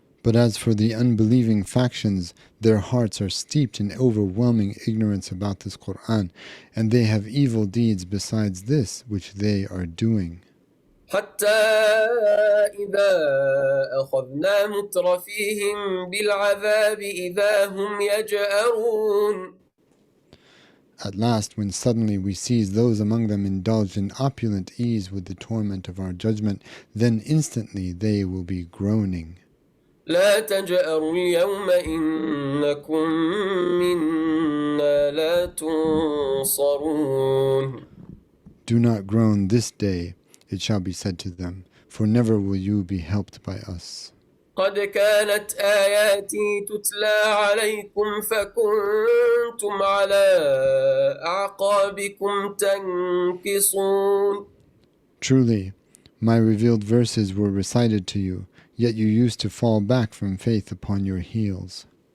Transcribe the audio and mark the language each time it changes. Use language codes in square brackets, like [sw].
[en] But as for the unbelieving factions, their hearts are steeped in overwhelming ignorance about this Qur'an, and they have evil deeds besides this which they are doing. [ar] حتى إذا أخذنا مترفيهم بالعذاب إذا هم يجأرون [en] At last, when suddenly we seize those among them indulged in opulent ease with the torment of our judgment, then instantly they will be groaning. [ar] لا تجأروا اليوم إنكم منا لا تنصرون [en] Do not groan this day, it shall be said to them, for never will you be helped by us. [ar] قد كانت آياتي تتلى عليكم فكنتم على أعقابكم تنكصون [en] Truly, my revealed verses were recited to you, yet you used to fall back from faith upon your heels.